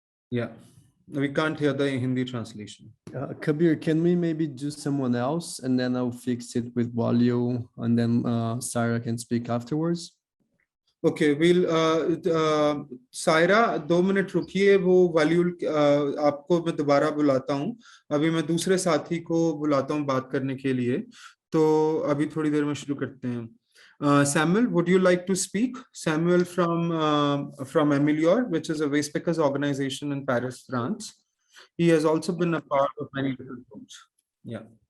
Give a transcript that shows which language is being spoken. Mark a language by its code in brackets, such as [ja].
[en] Yeah, we can't hear the Hindi translation. Kabir, can we maybe do someone else and then I'll fix it with Waliu and then Sarah can speak afterwards? Okay, we'll [hi] Saira 2 minute रुकिए, वो वॉल्यूल आपको मैं दोबारा बुलाता हूँ। अभी मैं दूसरे साथी को बुलाता हूँ बात करने के लिए, तो अभी थोड़ी देर में शुरू करते हैं। [en] Samuel, would you like to speak? Samuel from Amelior, which is a waste pickers organization in Paris, France. He has also been a part of many little groups. Yeah.